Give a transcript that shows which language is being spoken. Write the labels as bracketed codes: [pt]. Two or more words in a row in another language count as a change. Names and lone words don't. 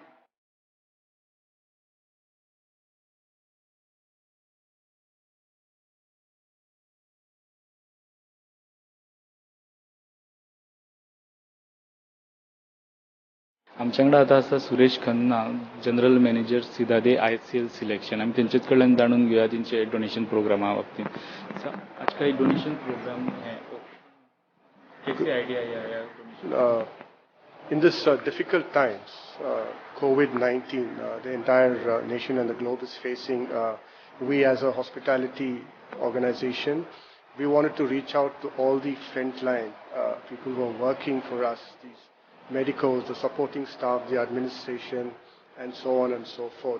[kok] आमच्या कडेन आतां आसा सुरेश खन्ना, [en] general manager [kok] सिदादे ICL सिलेक्शन. आमी तेंचेच कडल्यान जाणून घेवया तेंचे [en] donation programme [kok] बाबतींत. [hi] आज का [en] donation program [hi] है, कैसी आइडिया आया डोनेशन? [en] In this difficult times, COVID-19, the entire nation and the globe is facing, we as a hospitality organization, we wanted to reach out to all the frontline people who are working for us, these medicals, the supporting staff, the administration, and so on and so forth.